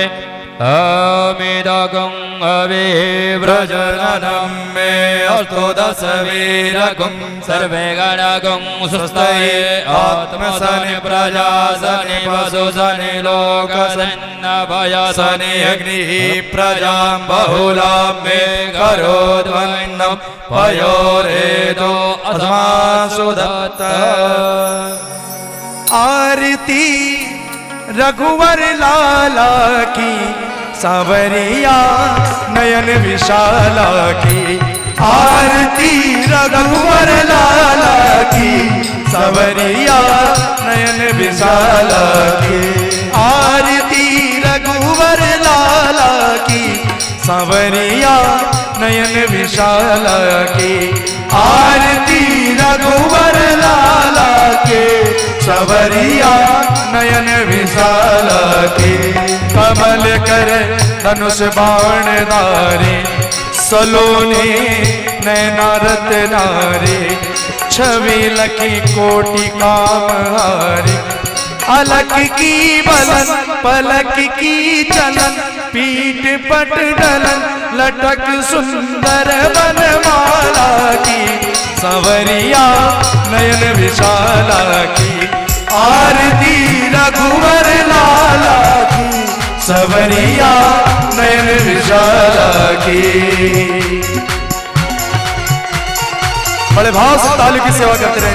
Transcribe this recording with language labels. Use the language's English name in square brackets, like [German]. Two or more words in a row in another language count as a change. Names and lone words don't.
[Sanskrit] अमिदगं अभिव्रजननं मे अस्तु दशवीरगं सर्वे गणगं सुस्तये आत्मसनि प्रजासनि पशुसनि लोकसन्नभयसनि अग्निः प्रजां बहुलां मे करोद्वन्नं पयोरेदो अस्मासु दत्त। [Hindi] आरती रघुवर लाला की, सांवरिया नयन विशाला की, आरती रघुवर लाला की, सांवरिया नयन विशाला की, आरती रघुवर लाला की, सांवरिया नयन विशाला की, आरती रघुवर लाला के सांवरिया नयन विशाल के। कमल कर धनुष बाण धारे, सलोने नैना रत्नारे, छवि लखी कोटि काम हारे, अलक की बलन पलक की चलन पीठ पट डलन लटक सुंदर बनमाला की संवरिया नयन विशाला की आरती रघुवर लाला की संवरिया नयन विशाला की। बड़े भाव से ताली की सेवा करते रहे।